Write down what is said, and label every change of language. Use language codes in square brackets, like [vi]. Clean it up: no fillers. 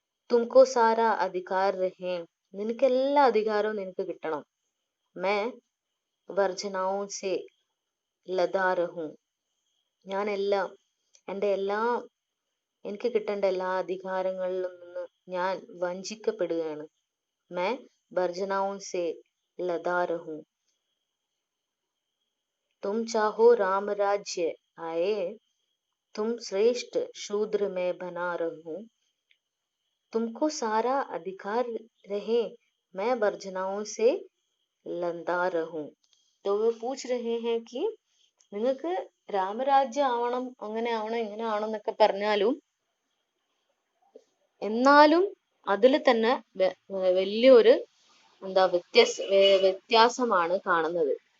[hi] തുംകോ സാരാ അധികാർ രഹേ, [ml] നിനക്ക് എല്ലാ അധികാരവും നിനക്ക് കിട്ടണം. [hi] മേ വർജനാओं से ലദാ रहूं, [ml] ഞാൻ എല്ലാം എനിക്ക് കിട്ടേണ്ട എല്ലാ അധികാരങ്ങളിലും നിന്ന് ഞാൻ വഞ്ചിക്കപ്പെടുകയാണ്. [hi] मैं वर्जनाओं से लदा रहूं, तुम चाहो राम राज्य आए, तुम श्रेष्ठ शूद्र में बना रहूं, तुमको सारा अधिकार रहे, मैं वर्जनाओं से लंदा रहूं. तो वो पूछ रहे हैं कि [ml] നിങ്ങൾക്ക് രാമരാജ്യം ആവണം, അങ്ങനെ ആവണം ഇങ്ങനെ ആവണം എന്നൊക്കെ പറഞ്ഞാലും എന്നാലും അതിൽ തന്നെ വലിയൊരു എന്താ വ്യത്യാസമാണ് കാണുന്നത്.